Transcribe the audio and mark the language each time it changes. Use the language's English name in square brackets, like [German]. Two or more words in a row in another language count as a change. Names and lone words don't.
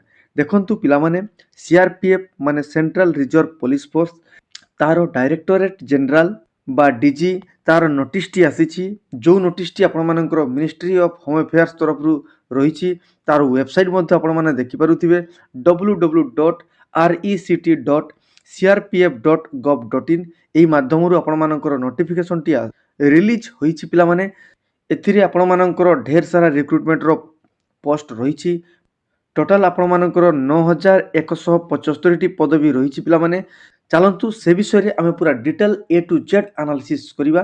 [Odia] ଦେଖନ୍ତୁ ପିଲାମାନେ, ସିଆରପିଏଫ୍ ମାନେ ସେଣ୍ଟ୍ରାଲ ରିଜର୍ଭ ପୋଲିସ ଫୋର୍ସ ତାର [English] Directorate General [Odia] ବା ଡିଜି ତାର ନୋଟିସଟି ଆସିଛି। ଯେଉଁ ନୋଟିସଟି ଆପଣମାନଙ୍କର ମିନିଷ୍ଟ୍ରି ଅଫ୍ ହୋମ୍ ଆଫେୟାର୍ସ ତରଫରୁ ରହିଛି। ତାର ୱେବସାଇଟ୍ ମଧ୍ୟ ଆପଣମାନେ ଦେଖିପାରୁଥିବେ www.rect.crpf.gov.in। ଏହି ମାଧ୍ୟମରୁ ଆପଣମାନଙ୍କର ନୋଟିଫିକେସନଟି ରିଲିଜ ହୋଇଛି ପିଲାମାନେ। ଏଥିରେ ଆପଣମାନଙ୍କର ଢେର ସାରା ରିକ୍ରୁଟମେଣ୍ଟର ପୋଷ୍ଟ ରହିଛି। ଟୋଟାଲ ଆପଣମାନଙ୍କର 9175ଟି ପଦବୀ ରହିଛି ପିଲାମାନେ। ଚାଲନ୍ତୁ ସେ ବିଷୟରେ ଆମେ ପୁରା [English] detail A to Z analysis [Odia] କରିବା।